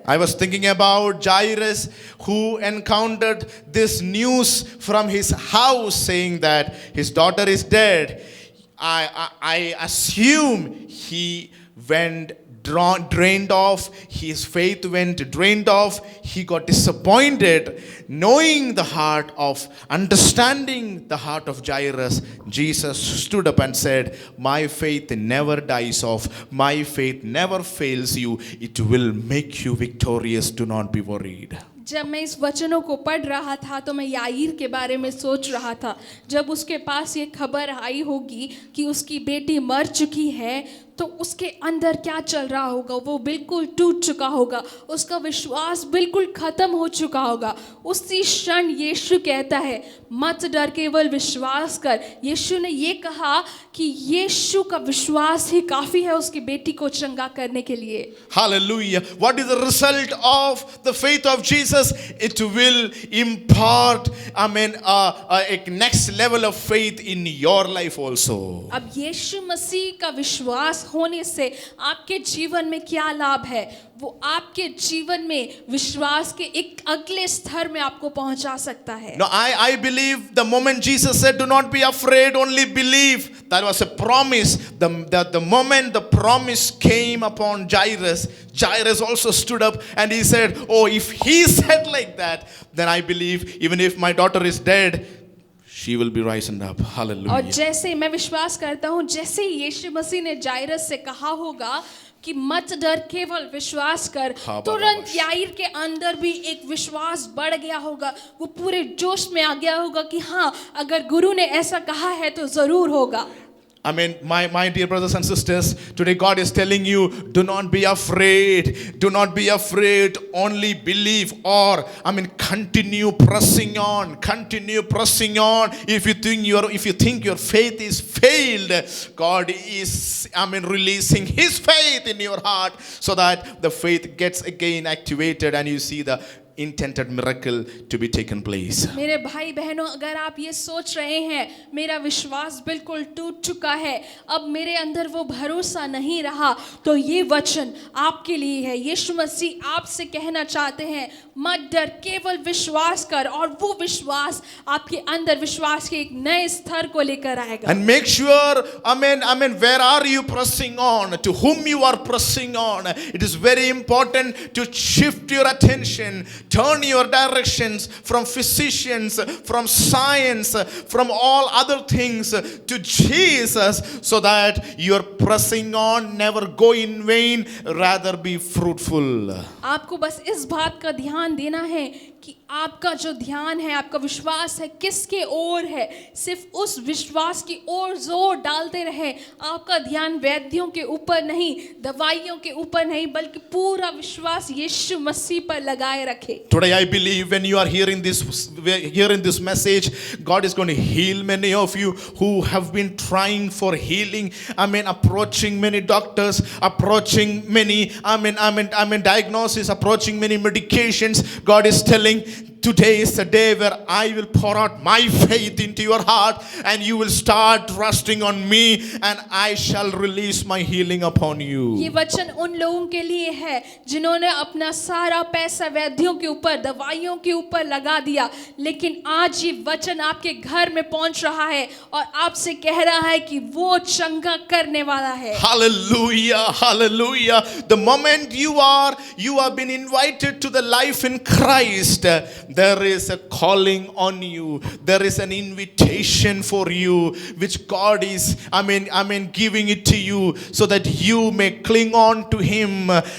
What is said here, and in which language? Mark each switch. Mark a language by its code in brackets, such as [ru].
[en] I was thinking about Jairus, who encountered this news from his house saying that his daughter is dead. I assume he went drained off, his faith went drained off, he got disappointed. Knowing the heart of, understanding the heart of Jairus, Jesus stood up and said, "My faith never dies off, my faith never fails you, it will make you victorious, do not be worried." [hi] जब मैं इस वचनों को पढ़ रहा था तो मैं याईर के बारे में सोच रहा था। जब उसके पास ये खबर आई होगी कि उसकी बेटी मर चुकी है, तो उसके अंदर क्या चल रहा होगा, वो बिल्कुल टूट चुका होगा, उसका विश्वास बिल्कुल खत्म हो चुका होगा। उसी क्षण यीशु कहता है, मत डर, केवल विश्वास कर। यीशु ने ये कहा कि यीशु का विश्वास ही काफी है उसकी बेटी को चंगा करने के लिए। [en] Hallelujah. What is the result of the faith of Jesus? It will impart, a next level of faith in your life also. [hi] अब यीशु मसीह का विश्वास होने से आपके जीवन में क्या लाभ है? वो आपके जीवन में विश्वास के एक अगले स्तर में आपको पहुंचा सकता है। [en] No, I believe the moment Jesus said, "Do not be afraid, only believe," that was a promise. The moment the promise came upon Jairus, Jairus also stood up and he said, "Oh, if he said like that, then I believe, even if my daughter is dead, she will be rising up." Hallelujah. [hi] और जैसे मैं विश्वास करता हूँ, जैसे ही यीशु मसीह ने जायरस से कहा होगा कि मत डर, केवल विश्वास कर, तुरंत याईर के अंदर भी एक विश्वास बढ़ गया होगा। वो पूरे जोश में आ गया होगा कि हाँ, अगर गुरु ने ऐसा कहा है तो जरूर होगा। [en] My dear brothers and sisters, today God is telling you, do not be afraid, do not be afraid, only believe, or continue pressing on, continue pressing on. If you think your faith is failed, God is releasing His faith in your heart so that the faith gets again activated and you see the intended miracle to be taken place. [hi] मेरे भाई बहनों, अगर आप ये सोच रहे हैं मेरा विश्वास बिल्कुल टूट चुका है, अब मेरे अंदर वो भरोसा नहीं रहा, तो ये वचन आपके लिए है। यीशु मसीह आपसे कहना चाहते हैं, मत डर, केवल विश्वास कर, और वो विश्वास आपके अंदर विश्वास के एक नए स्तर को लेकर आएगा। [en] And make sure, where are you pressing on? To whom you are pressing on? It is very important to shift your attention, turn your directions from physicians, from science, from all other things to Jesus, so that your pressing on never go in vain, rather be fruitful. [hi] आपको बस इस बात का ध्यान देना है कि कि आपका जो ध्यान है, आपका विश्वास है किसके ओर है, सिर्फ उस विश्वास की ओर जोर डालते रहे। आपका ध्यान वैद्यों के ऊपर नहीं, दवाइयों के ऊपर नहीं, बल्कि पूरा विश्वास यीशु मसीह पर लगाए रखे। [en] Today I believe when you are hearing this message, God is going to heal many of you who have been trying for healing. Approaching many doctors, approaching many, diagnosis, approaching many medications. God is telling, today is the day where I will pour out my faith into your heart and you will start trusting on me and I shall release my healing upon you. [hi] ये वचन उन लोगों के लिए है जिन्होंने अपना सारा पैसा वैद्यों के ऊपर, दवाइयों के ऊपर लगा दिया, लेकिन आज ये वचन आपके घर में पहुंच रहा है और आपसे कह रहा है कि वो चंगा करने वाला है। [en] Hallelujah, hallelujah. The moment you have been invited to the life in Christ, there is a calling on you. There is an invitation for you, which God is, giving it to you so that you may cling on to Him.